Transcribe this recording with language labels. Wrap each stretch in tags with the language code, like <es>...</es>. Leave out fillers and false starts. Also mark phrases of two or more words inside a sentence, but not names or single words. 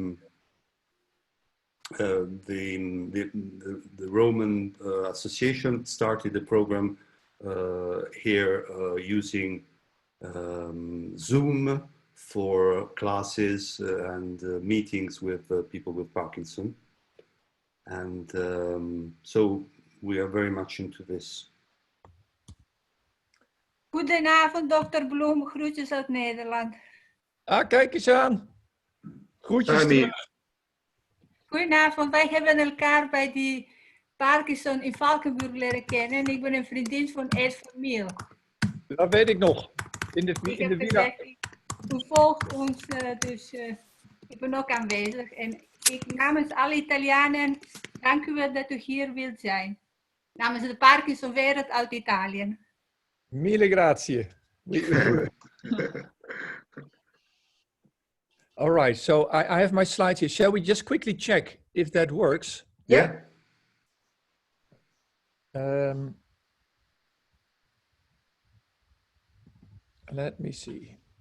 <en>The Roman association started the program here using Zoom for classes and meetings with people with Parkinson. And so we are very much into this.</en> <nl>Goedenavond, dokter Bloem. Groetjes uit Nederland. Ah, kijk eens aan. Groetjes terug. Goedenavond, wij hebben elkaar bij die Parkinson in Valkenburg leren kennen. En ik ben een vriendin van Ed van Miel. Dat weet ik nog. In de Ik villa. heb gezegd, u volgt ons, dus ik ben ook aanwezig. En ik namens alle Italianen, dank u wel dat u hier wilt zijn. Namens de Parkinson Wereld uit Italië.</nl> <it>Mille grazie.</it> <en>All right, so I have my slides here. Shall we just quickly check if that works? Yeah. Let me see.</en>